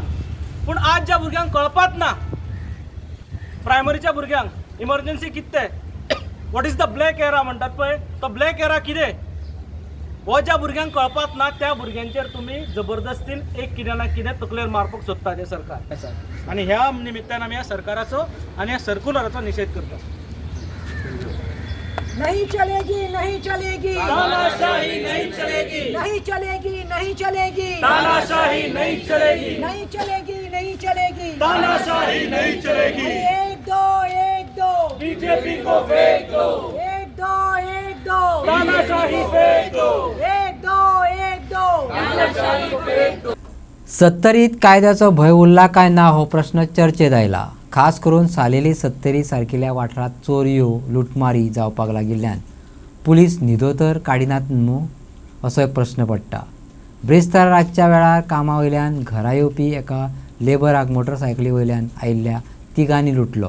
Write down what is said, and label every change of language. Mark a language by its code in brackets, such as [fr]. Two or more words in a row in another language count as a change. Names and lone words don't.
[kok] पूण आज ज्या भुरग्यांक कळपात ना, प्रायमरीच्या भुरग्यांक इमर्जन्सी कितें तें, [en] what is the black era [kok] म्हणटात पळय, तो ब्लॅक एरा कितें हो ज्या भुरग्यांक कळपात ना त्या भुरग्यांचेर तुम्ही जबरदस्तीन एक कितें ना कितें तकलेर मारपाक सोदता ते सरकार. आणि ह्या निमित्तान आमी ह्या सरकाराचो आणि ह्या सर्क्युलराचो निषेध करता. [hi] नहीं चलेगी, नहीं चलेगी, तानाशाही नहीं चलेगी, नहीं चलेगी, नहीं चलेगी, तानाशाही नहीं चलेगी, नहीं चलेगी, नहीं चलेगी, तानाशाही नहीं चलेगी. एक दो बीजेपी को फेंक दो, एक दो एक दो, तानाशाही फेंक दो, एक दो एक दो, तानाशाही फेंक दो. [kok] सत्तरीत कायद्याचो भय उरला काय ना हो प्रश्न चर्चेत आयला. खास करून सालेली 70 सारकिल्या वाठारात चोरयो लुटमारी जावपाक लागिल्ल्यान पुलीस न्हिदो तर काडिनात न्हू असोय प्रश्न पडटा. ब्रेस्तार रातच्या वेळार कामा वयल्यान घरा येवपी एका लेबराक मोटरसायकली वयल्यान आयिल्ल्या तिगांनी लुटलो.